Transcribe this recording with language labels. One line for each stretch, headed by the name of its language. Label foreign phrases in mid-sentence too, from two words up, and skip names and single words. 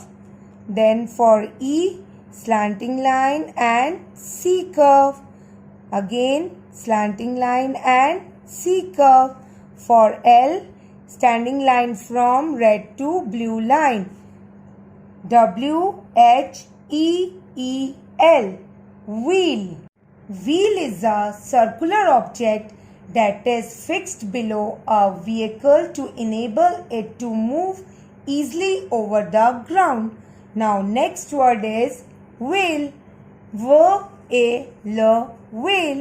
English: Then for E, slanting line and C curve. Again slanting line and C curve. For L, standing line from red to blue line. W-H-E-E-L, wheel. Wheel is a circular object that is fixed below a vehicle to enable it to move easily over the ground. Now next word is whale. W-A-L, whale.